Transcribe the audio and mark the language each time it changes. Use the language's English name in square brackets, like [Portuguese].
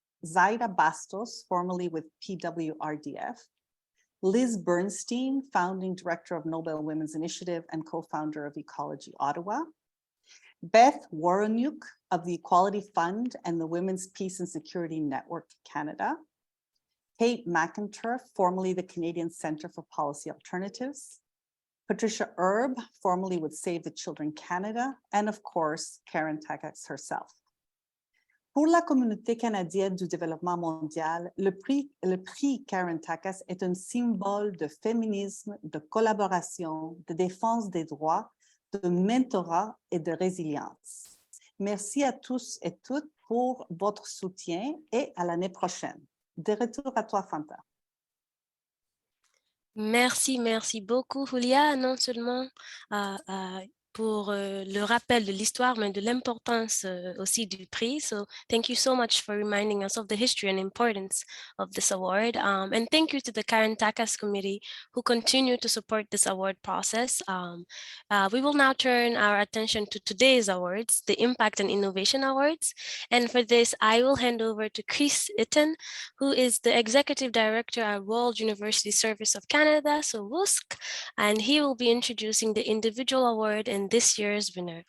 [English] Zaida Bastos, formerly with PWRDF, Liz Bernstein, founding director of Nobel Women's Initiative and co-founder of Ecology Ottawa, Beth Warrenuk of the Equality Fund and the Women's Peace and Security Network Canada, Kate McInturff, formerly the Canadian Centre for Policy Alternatives, Patricia Erb, formerly with Save the Children Canada, and of course, Karen Takacs herself. [French] Pour la communauté canadienne du développement mondial, le prix Karen Takacs est un symbole de féminisme, de collaboration, de défense des droits, de mentorat et de résilience. Merci à tous et toutes pour votre soutien et à l'année prochaine. De retour à toi, Fanta. Merci beaucoup, Julia, non seulement pour le rappel de l'histoire, mais de l'importance aussi du prix. [English] So thank you so much for reminding us of the history and importance of this award. And thank you to the Karen Takacs Committee who continue to support this award process. We will now turn our attention to today's awards, the Impact and Innovation Awards. And for this, I will hand over to Chris Itten, who is the Executive Director at World University Service of Canada, so WUSC, and he will be introducing the individual award and this year's winner.